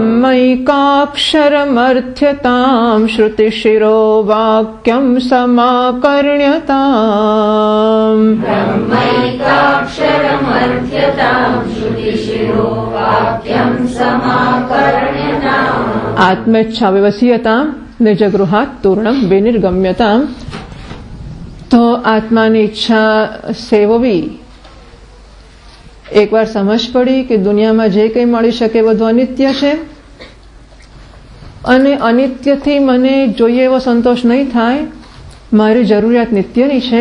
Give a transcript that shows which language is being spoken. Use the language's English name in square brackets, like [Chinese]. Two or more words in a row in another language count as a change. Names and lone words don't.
[Sanskrit] ब्रह्मैकाक्षरमर्थ्यताम् श्रुतिशिरो वाक्यं समाकर्ण्यताम् ब्रह्मैकाक्षरमर्थ्यताम् श्रुतिशिरो वाक्यं समाकर्ण्यताम् आत्मेच्छाव्यवसीयताम् निजगृहात् तूर्णं विनिर्गम्यताम्. [Gujarati] તો આત્માની ઈચ્છા સેવવી. એકવાર સમજ પડી કે દુનિયામાં જે કંઈ મળી શકે બધું અનિત્ય છે અને અનિત્યથી મને જોઈએ એવો સંતોષ નહીં થાય, મારી જરૂરિયાત નિત્યની છે.